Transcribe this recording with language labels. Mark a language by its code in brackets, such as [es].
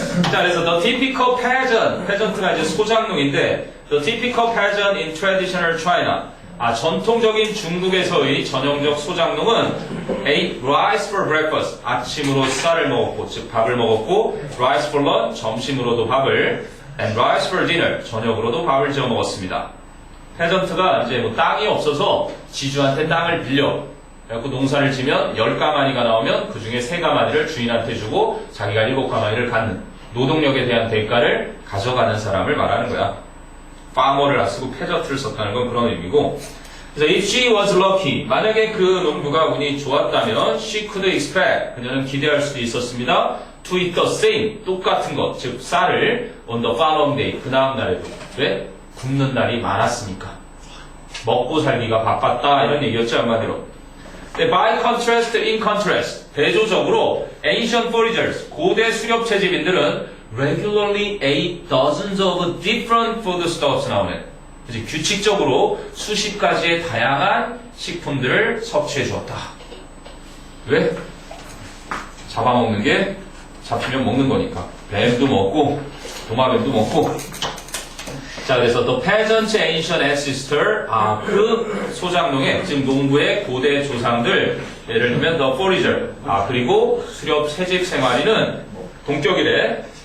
[ko] 자, 그래서 the typical pageant, pageant가 이제 소장농인데 the typical pageant in traditional China. 전통적인 중국에서의 전형적 소장농은 [en] ate rice for breakfast. [ko] 아침으로 쌀을 먹었고, 즉 밥을 먹었고, [en] rice for lunch, [ko] 점심으로도 밥을, [en] and rice for dinner, [ko] 저녁으로도 밥을 지어 먹었습니다. 페전트가 이제 뭐 땅이 없어서 지주한테 땅을 빌려. 그래갖고 농사를 지면 10가마니가 나오면 그 중에 3가마니를 주인한테 주고 자기가 7가마니를 갖는 노동력에 대한 대가를 가져가는 사람을 말하는 거야. farmer를 안 쓰고 페전트를 썼다는 건 그런 의미고. 그래서 [en] if she was lucky, [ko] 만약에 그 농부가 운이 좋았다면 [en] she could expect, [ko] 그녀는 기대할 수도 있었습니다. [en] to eat the same, [ko] 똑같은 것, 즉 쌀을 [en] on the following day, [ko] 그 다음 날에도. 왜? 굶는 날이 많았으니까. 먹고 살기가 바빴다 이런 얘기였죠, 한마디로. [en] By contrast, in contrast, [ko] 대조적으로 [en] ancient foragers, [ko] 고대 수렵 채집인들은 [en] regularly ate dozens of different foodstuffs 나오네. [ko] 그치? 규칙적으로 수십 가지의 다양한 식품들을 섭취해 주었다. 왜? 잡아먹는 게 잡히면 먹는 거니까. 뱀도 먹고 도마뱀도 먹고. 자, 그래서 [en] the peasant's ancient ancestor, [ko] 그 소장농의, 즉 농부의 고대 조상들, 예를 들면 the forager, 그리고 수렵 채집 생활인은 동격이래.